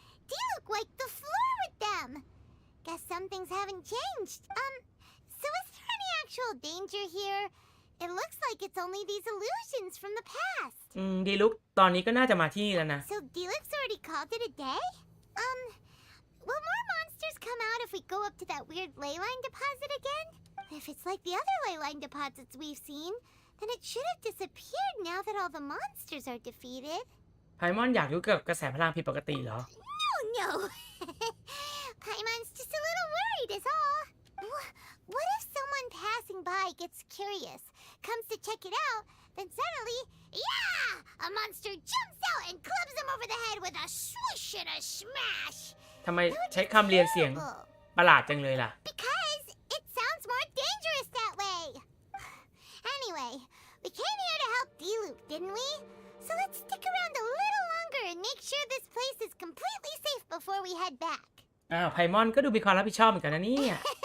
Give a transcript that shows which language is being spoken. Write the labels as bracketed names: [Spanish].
[English] Diluc wiped the floor with them. Guess some things haven't changed. So is there any actual danger here? It looks like it's only these illusions from the past. [Thai] ดีลุกตอนนี้ก็น่าจะมาที่นี่แล้วนะ [English] So Diluc's already called it a day? Will more monsters come out if we go up to that weird ley line deposit again? If it's like the other ley line deposits we've seen, then it should have disappeared now that all the monsters are defeated. [Thai] ไพมอนอยากรู้เกี่ยวกับกระแสพลังผิดปกติเหรอ [English] No. Paimon's just a little worried is all. What if someone passing by gets curious, comes to check it out, then suddenly, yeah! A A monster jumps out and clubs him over the head with a swish and a smash. [Thai] ทำไมใช้คำเรียนเสียงประหลาดจังเลยล่ะ [English] Because it sounds more dangerous that way. Anyway, we came here to help D-Loop, didn't we? So let's stick around a little longer and make sure this place is completely safe before we head back. [Thai] ไพมอนก็ดูมีความรับผิดชอบเหมือนกันนะเนี่ย